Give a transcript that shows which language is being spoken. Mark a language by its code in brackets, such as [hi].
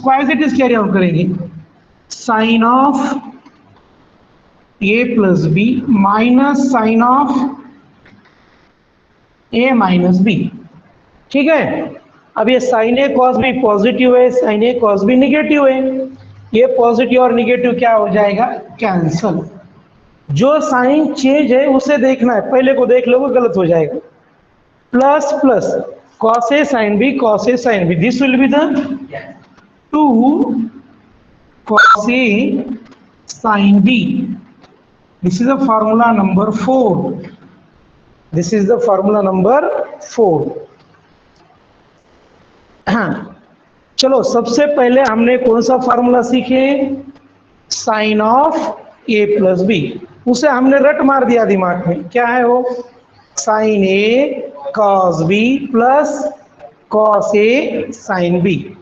[hi] इसको [en] as it is carry out [hi] करेंगे। [en] Sine of A plus B minus sine of A minus B. [hi] ठीक है। अब ये साइन ए कॉस बी पॉजिटिव है, साइन ए कॉस बी निगेटिव है। ये पॉजिटिव और निगेटिव क्या हो जाएगा? कैंसल। जो साइन चेंज है उसे देखना है, पहले को देख लोगे गलत हो जाएगा। [en] Plus plus cos a sin b cos a sin b, this will be the 2 cos a sin b. This is the formula number 4. This is the formula number 4. [hi] चलो सबसे पहले हमने कौन सा फार्मूला सीखे? [en] Sine of A plus B. [hi] उसे हमने रट मार दिया दिमाग में। क्या है वो? [en] Sine A cos B plus cos A sine B.